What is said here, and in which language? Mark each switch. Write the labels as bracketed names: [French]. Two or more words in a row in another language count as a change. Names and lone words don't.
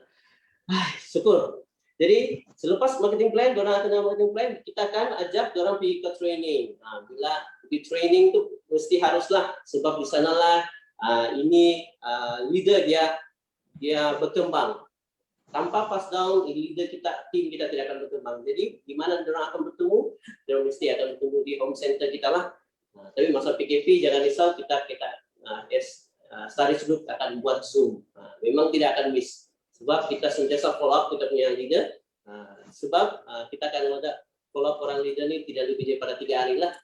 [Malay] Syukur. Jadi selepas [English] marketing plan, [Malay] orang akan [English] marketing plan, [Malay] kita akan ajak orang pergi ke training. Bila pergi training tu mesti haruslah, sebab di sanalah ini leader dia berkembang. Tanpa [English] pass down, [Malay] leader kita, tim kita tidak akan berkembang. Jadi di mana orang akan bertemu, orang mesti akan bertemu di [English] home center [Malay] kita lah. Tapi masa PKP jangan risau, kita [English] studies group [Malay] akan buat Zoom. Memang tidak akan miss. Sebab kita sentiasa [English] follow up [Malay] kita punya leader, sebab kita akan ada [English] follow up [Malay] orang leader ni tidak lebih daripada 3 hari lah.